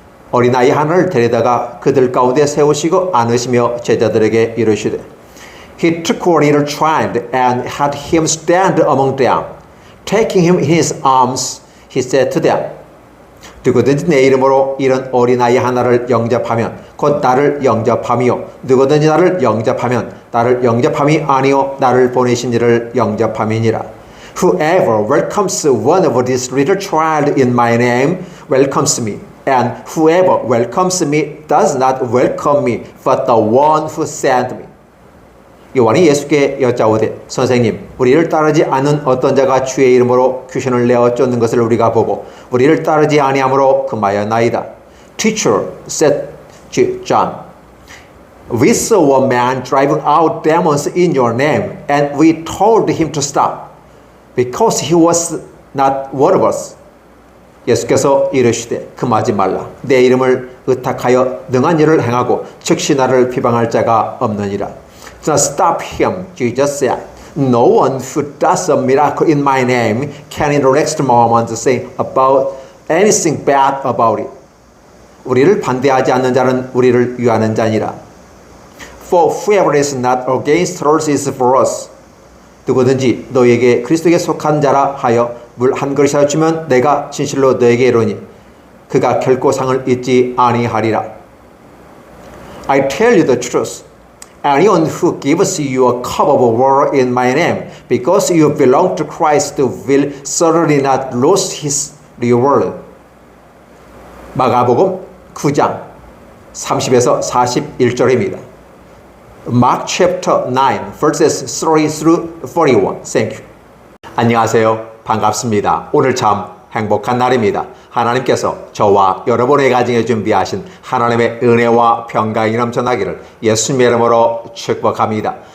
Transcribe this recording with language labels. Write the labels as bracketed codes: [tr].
[ko] 어린아이 하나를 데려다가 그들 가운데 세우시고 안으시며 제자들에게 이르시되 [en] He took one little child and had him stand among them. Taking him in his arms, he said to them, [ko] 누구든지 내 이름으로 이런 어린아이 하나를 영접하면 곧 나를 영접함이요 누구든지 나를 영접하면 나를 영접함이 아니요 나를 보내신 이를 영접함이니라. [en] Whoever welcomes one of this little child in my name welcomes me, and whoever welcomes me does not welcome me, but the one who sent me. [ko] 요한이 예수께 여짜오되 선생님 우리를 따르지 않는 어떤 자가 주의 이름으로 귀신을 내어 쫓는 것을 우리가 보고 우리를 따르지 아니하므로 금하였나이다. [en] Teacher, said John, we saw a man driving out demons in your name and we told him to stop because he was not one of us. [ko] 예수께서 이르시되 금하지 말라. 내 이름을 의탁하여 능한 일을 행하고 즉시 나를 비방할 자가 없느니라. [en] To stop him, Jesus said, no one who does a miracle in my name can in the next moment say about anything bad about it. [ko] 우리를 반대하지 않는 자는 우리를 위하는 자니라. [en] For whoever is not against us is for us. [ko] 누구든지 너에게 그리스도에게 속한 자라 하여 물 한 그릇이라 주면 내가 진실로 너에게 이르노니 그가 결코 상을 잊지 아니하리라. [en] I tell you the truth. Anyone who gives you a cup of water in my name, because you belong to Christ, will certainly not lose his reward. [ko] 마가복음 9장 30에서 41절입니다. [en] Mark chapter 9, verses 30 through 41. Thank you. [ko] 안녕하세요. 반갑습니다. 오늘 참 행복한 날입니다. 하나님께서 저와 여러분의 가정에 준비하신 하나님의 은혜와 평강이 넘쳐나기를 예수님의 이름으로 축복합니다.